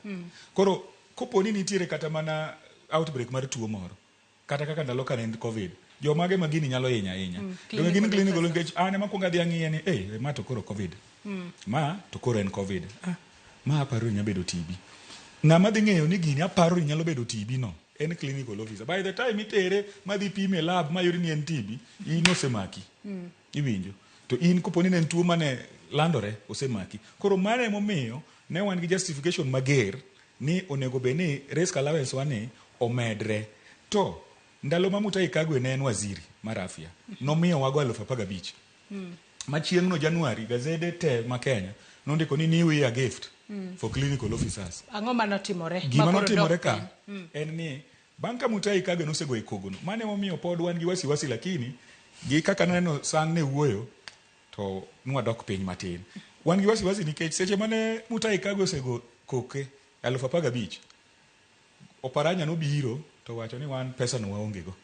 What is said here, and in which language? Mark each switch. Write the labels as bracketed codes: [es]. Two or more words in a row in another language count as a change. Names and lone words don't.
[luo] Koro koponi nitiere kata mana outbreak mar tuo moro kata kaka ndalo ka en covid, jomage ma gini nyalo hinya. To gin [en] clinical officer [luo] ane makwongo adhi ang'iye ni ma to koro covid. Ma to koro en covid. Ma aparo nya bedo TB. Ng'ama dhi ng'eyo ni gini aparo ni nyalo bedo TB no en [en] clinical officer. By the time [luo] itere madhi pime lab mayudi ni en TB, in osemaki. Iwinjo. To in koponi ne tuo mane landore osemaki. Koro mane momiyo ne wan gi justification mager ni onego be ni [en] risk allowance [luo] wani omedre. To ndalo ma Mutahi Kagwe ne en waziri mar afya, nomiyo wago 15,000. Machieng' no Januari gazede te ma Kenya nondiko ni [en] new year gift for clinical officers. [luo] Ang'o manotimore? Gima notimore ka en ni bang' ka Mutahi Kagwe nosego e kogono, mane momiyo pod wan gi [sw] wasiwasi, lakini [luo] gi kaka neno sang' ne wuoyo to nwadok piny matin. Wan gi wasiwasi nikech seche mane Mutahi Kagwe osego koke 15,000, Oparanya nobiro to wacho ni wan pesa no waonge go.